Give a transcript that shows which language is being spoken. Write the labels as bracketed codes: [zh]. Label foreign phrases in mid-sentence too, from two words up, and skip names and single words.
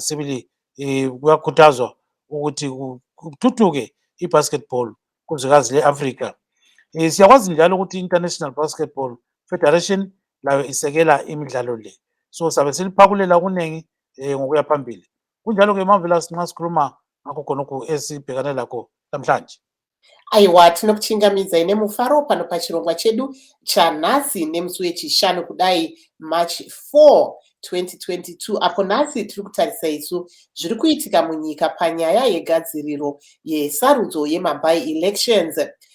[nd] Sibili kuyakhuthazwa ukuthi kuthuthuke i-basketball kuzwekazi le-Afrika. Siyakwazi njalo ukuthi i-International Basketball Federation layo isekela imidlalo le. So sabe siliphakulela okuningi ngokuya phambili. Kunjalo-ke Marvelous nxa sikhuluma ngakho khonokho esibhekane lakho namhlanje. [sn] Aiwa, tinokuchingamidza ine mufaro pano pachirongwa chedu chanhasi nemusi wechishanu kudai March 4, 2022, apo nhasi tiri kutarisa isu zviri kuitika munyika panyaya yegadziriro yesarudzo yemaby elections.